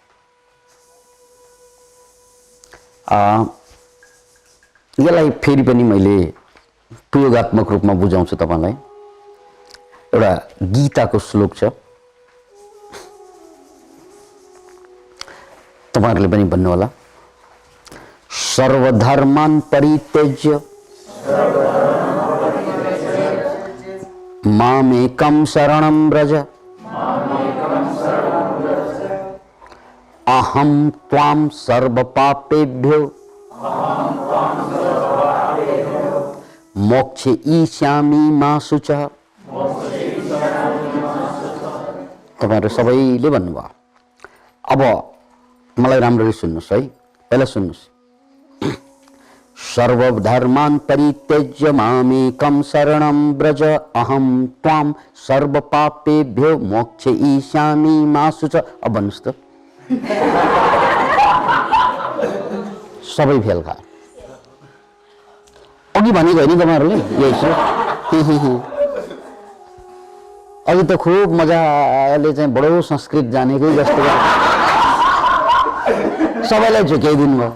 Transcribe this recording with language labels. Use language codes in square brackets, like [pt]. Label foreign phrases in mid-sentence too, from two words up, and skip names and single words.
[ne] यसलाई फेरि पनि मैले प्रयोगात्मक रूपमा बुझाउँछु तपाईलाई। एउटा गीताको श्लोक छ, तपाईहरुले पनि भन्नु होला, [sa] सर्वधर्मान् परित्यज्य मामेकं शरणं व्रज अहं त्वां सर्वपापेभ्यो मोक्षयिष्यामि मा शुचः। [ne] तपाईहरु सबैले भन्नुभयो। अब मलाई राम्ररी सुन्नुस् है, पहिला सुन्नुस्। [sa] सर्वधर्मान् परित्यज्य मामेकं शरणं व्रज अहं त्वां सर्वपापेभ्यो मोक्षयिष्यामि मा शुचः। [ne] अब भन्नुस् त, सबै फेल खायो। अघि भनेको होइन तपाईहरुले, यही छ। अघि त खुब मजाले चाहिँ बडो संस्कृत जानेकै जस्तो सबैलाई झुक्याइदिनु भयो।